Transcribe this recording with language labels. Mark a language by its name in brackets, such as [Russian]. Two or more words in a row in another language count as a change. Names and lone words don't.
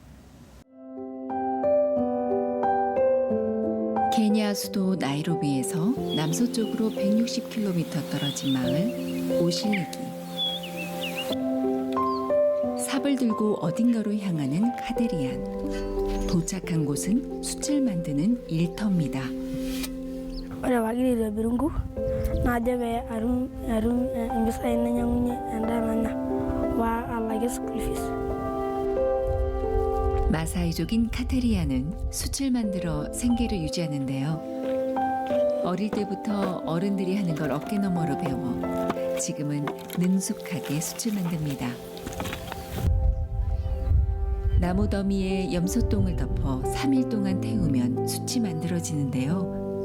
[Korean] 케냐 수도 나이로비에서 남서쪽으로 160km 떨어진 마을 오실리기. 삽을 들고 어딘가로 향하는 카데리안. 도착한 곳은 숯을 만드는 일터입니다. [Masai] ore pagiri aitobiru nkuk najo pee atum impisai nainyiang'unyie endaa nanya wa alakie [English] school fees. [Korean] 마사이족인 카테리아는 숯을 만들어 생계를 유지하는데요. 어릴 때부터 어른들이 하는 걸 어깨너머로 배워 지금은 능숙하게 숯을 만듭니다. 나무 더미에 염소똥을 덮어 3일 동안 태우면 숯이 만들어지는데요.